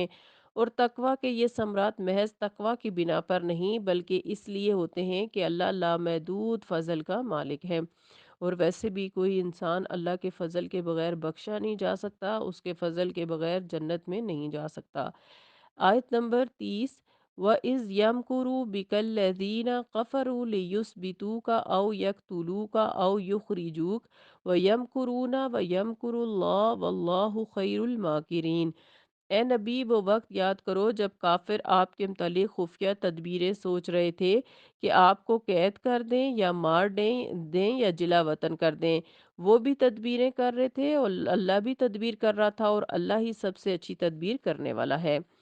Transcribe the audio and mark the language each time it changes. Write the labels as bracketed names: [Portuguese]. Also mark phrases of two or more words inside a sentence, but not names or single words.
[Urdu] اور تقویٰ کے یہ ثمرات محض تقویٰ کی بنا پر نہیں بلکہ اس لیے ہوتے ہیں کہ اللہ لامحدود فضل کا مالک ہے. اور ویسے بھی کوئی انسان اللہ کے فضل کے بغیر بخشا نہیں جا سکتا، اس کے فضل کے بغیر جنت میں نہیں جا سکتا. آیت نمبر 30. [Arabic] وَإِذْ يَمْكُرُ بِكَ الَّذِينَ كَفَرُوا لِيُثْبِتُوكَ أَوْ يَقْتُلُوكَ أَوْ يُخْرِجُوكَ وَيَمْكُرُونَ وَيَمْكُرُ اللَّهُ وَاللَّهُ خَيْرُ الْمَاكِرِينَ. [Urdu] اے نبی، وہ وقت یاد کرو جب کافر آپ کے متعلق خفیہ تدبیریں سوچ رہے تھے کہ آپ کو قید کر دیں یا مار دیں دیں یا جلا وطن کر دیں. وہ بھی تدبیریں کر رہے تھے اور اللہ بھی تدبیر کر رہا تھا، اور اللہ ہی سب سے اچھی تدبیر کرنے والا ہے.